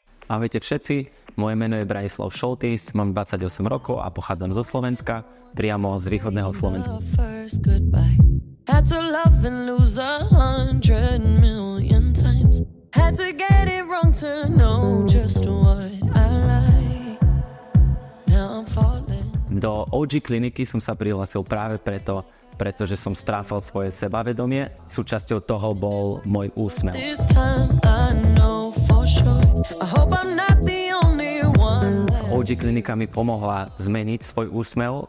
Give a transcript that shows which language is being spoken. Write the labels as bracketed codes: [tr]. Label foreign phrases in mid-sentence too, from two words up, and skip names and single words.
[sk] Ahojte všetci, moje meno je Branislav Šoltys, mám 28 rokov a pochádzam zo Slovenska, priamo z východného Slovenska. [en] Had to love and lose 100 million times. Had to get it wrong to know just what I like. Now I'm falling. [sk] Do OG kliniky som sa prihlásil práve pretože som strácal svoje sebavedomie. Súčasťou toho bol môj úsmev. OG klinika mi pomohla zmeniť svoj úsmev.